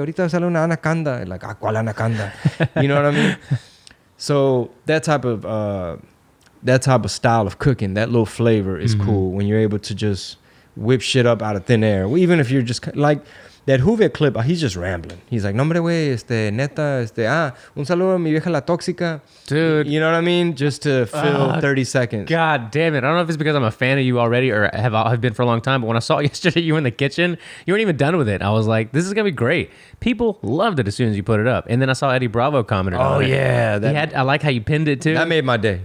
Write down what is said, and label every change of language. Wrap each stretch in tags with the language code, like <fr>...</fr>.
<es>Ahorita sale una anaconda.</es> <en>Like,</en> <es>¿cuál anaconda?</es> <en>You know what I mean? So that type of style of cooking, that little flavor is cool when you're able to just whip shit up out of thin air. Even if you're just like... That Juve clip, he's just rambling. He's like,</en> <es>no, hombre, güey, neta, un saludo a mi vieja la tóxica.</es> <en>Dude. You know what I mean? Just to fill 30 seconds. God damn it. I don't know if it's because I'm a fan of you already or have been for a long time, but when I saw yesterday you were in the kitchen, you weren't even done with it. I was like, this is going to be great. People loved it as soon as you put it up. And then I saw Eddie Bravo commented on it. Oh, yeah. I like how you pinned it, too. That made my day.</en>